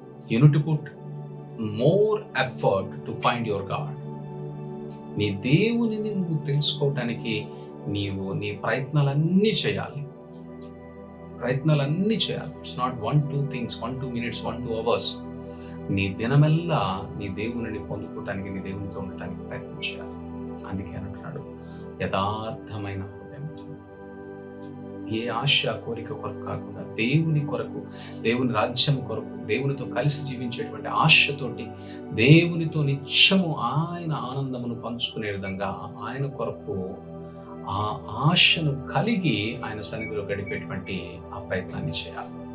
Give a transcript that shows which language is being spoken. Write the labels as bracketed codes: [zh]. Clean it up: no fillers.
[en] You need to put more effort to find your God. [te] నీ దేవునిని నువ్వు తెలుసుకోవటానికి నీ ప్రయత్నాలన్నీ చేయాలి. [en] It's not 1-2 things, 1-2 minutes, 1-2 hours. [te] నీ దినమెల్లా నీ దేవునిని పొందుకోవటానికి, నీ దేవునితో ఉండటానికి ప్రయత్నం చేయాలి. అందుకే అంటున్నాడు, యథార్థమైన హృదయంతో ఏ ఆశ కోరిక కొరకు కాకుండా దేవుని కొరకు, దేవుని రాజ్యం కొరకు, దేవునితో కలిసి జీవించేటువంటి ఆశతోటి, దేవునితో నిత్యము ఆయన ఆనందమును పంచుకునే విధంగా ఆయన కొరకు ఆ ఆశను కలిగి ఆయన సన్నిధిలో గడిపేటువంటి ఆ ప్రయత్నాన్ని చేయాలి.